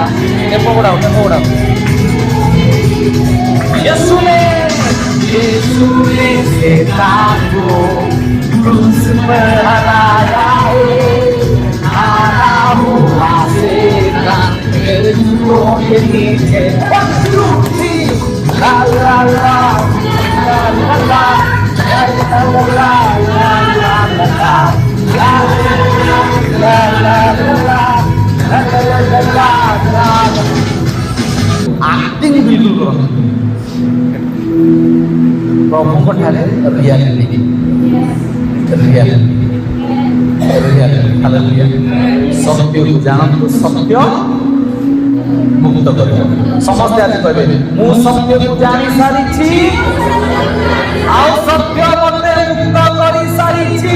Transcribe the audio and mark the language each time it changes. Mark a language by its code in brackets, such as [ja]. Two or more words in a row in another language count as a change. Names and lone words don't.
[hi] टेम्पो बढ़ाओ, टेम्पो बढ़ाओ। यीशु ने शैतान को क्रूस पर हराया है, हारा हुआ शैतान मेरे जूतों के नीचे। 1 2 3 ला ला ला ला ला ला ला ला ला ला ला। एक्टिंग बिल्कुल करो [or] प्रभुଙ୍କ ଠାରେ ରିଆଲିଟି। ହାଲେଲୁୟା। ସତ୍ୟକୁ ଜାଣନ୍ତୁ, ସତ୍ୟ ମୁକ୍ତ କରିବ। ସମସ୍ତେ ଆଜି କହିବେ, ମୁଁ ସତ୍ୟକୁ ଜାଣି ସାରିଛି ଆଉ ସତ୍ୟ ମୋତେ ମୁକ୍ତ କରି ସାରିଛି।